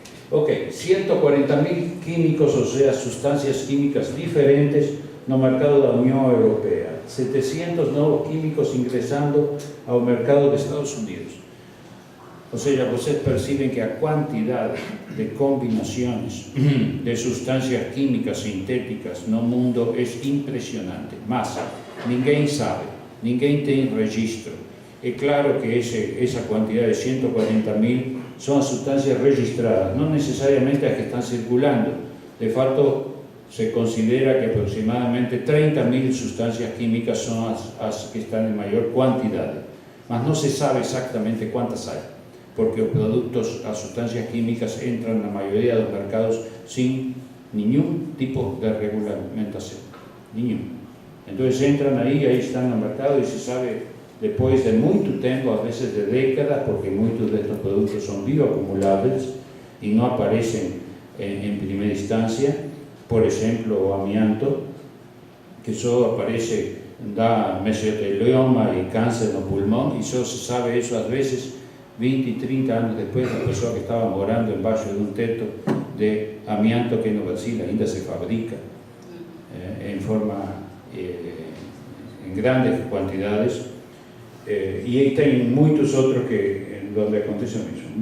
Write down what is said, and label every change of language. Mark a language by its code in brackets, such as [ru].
[es] Ok, 140.000 químicos, o sea, sustancias químicas diferentes en el mercado de la Unión Europea, 700 nuevos químicos ingresando al mercado de Estados Unidos. O sea, ustedes perciben que la cantidad de combinaciones de sustancias químicas sintéticas en el mundo es impresionante. [pt] Mas, ninguém sabe, ninguém [es] tiene registro. Es claro que esa cantidad de 140.000 son sustancias registradas, no necesariamente las que están circulando. De facto, se considera que aproximadamente 30.000 sustancias químicas son las que están en mayor cantidad. Mas no se sabe exactamente cuántas hay, porque los productos, las sustancias químicas entran en la mayoría de los mercados sin ningún tipo de regulamentación, ningún. Entonces entran ahí están en el mercado y se sabe después de mucho tiempo, a veces de décadas, porque muchos de estos productos son bioacumulables y no aparecen [pt] em primeira instância, por exemplo, o amianto, que só aparece, dá mesotelioma e câncer no pulmão, e só se sabe isso às vezes 20 e 30 anos depois da pessoa que estava morando embaixo de um teto de amianto que no Brasil ainda se fabrica em forma, em grandes quantidades, e aí tem muitos outros que onde acontece o mesmo.